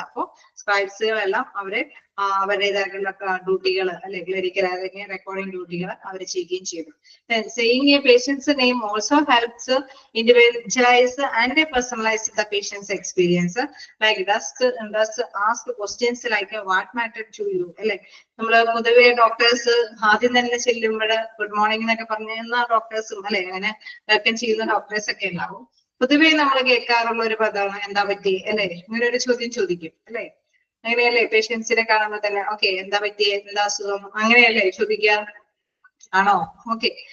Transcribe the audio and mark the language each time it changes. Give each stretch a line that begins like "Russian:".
Malayalam: Appo scribes ellam avare അവരുടേതായിട്ടുള്ള ഡ്യൂട്ടികൾ അല്ലെ clerical അല്ലെങ്കിൽ റെക്കോർഡിംഗ് ഡ്യൂട്ടികൾ അവർ ചെയ്യുകയും ചെയ്തു.
English: Saying a patient's name also helps individualize and personalize the patient's experience. Like does ask questions like what mattered to you അല്ലെ?
Malayalam: നമ്മള് പൊതുവെ doctors ആദ്യം തന്നെ ചെല്ലുമ്പോൾ ഗുഡ് മോർണിംഗ് എന്നൊക്കെ പറഞ്ഞ ഡോക്ടേഴ്സും അല്ലെ അങ്ങനെ വെൽക്കം ചെയ്യുന്ന ഡോക്ടേഴ്സ് ഒക്കെ ഉണ്ടാവും. പൊതുവെ നമ്മൾ കേൾക്കാറുള്ള ഒരു പദമാണ് എന്താ പറ്റി അല്ലെ? ഇങ്ങനെ ഒരു ചോദ്യം ചോദിക്കും അല്ലെ? അങ്ങനെയല്ലേ പേഷ്യൻസിനെ കാണുമ്പോൾ തന്നെ ഓക്കെ എന്താ പറ്റിയ എന്താ അസുഖം അങ്ങനെയല്ലേ ചോദിക്കുക? ആണോ? ഓക്കെ.